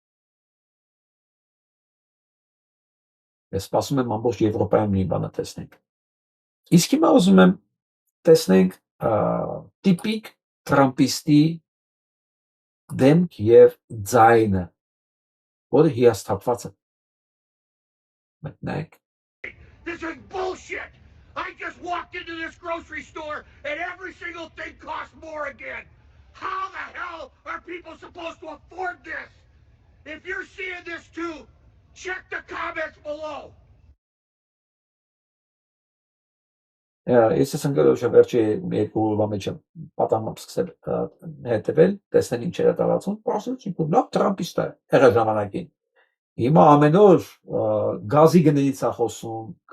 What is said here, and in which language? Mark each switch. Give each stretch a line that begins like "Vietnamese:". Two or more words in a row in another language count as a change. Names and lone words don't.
Armenian: Ես սպասում եմ ամբողջ Եվրոպայում մի բանը տեսնենք։ Իսկ հիմա ուզում եմ տեսնենք տիպիկ տրամպիստի դեմք եւ ձայնը, որը հիասթափված է։ Մտնեք։
English: This is bullshit! I just walked into this grocery store and every single thing costs more again. How the hell are people supposed to afford this? If you're seeing this too, check the comments below.
Armenian: Ես ընկերոջ վերջի երկու օրվա մեջ պատահում սկսել հետևել, տեսնել ինչ էր տարածում, ասեցի, լավ տրամպիստ է, եղել ժամանակին։ Հիմա ամեն օր գազի գներից է խոսում,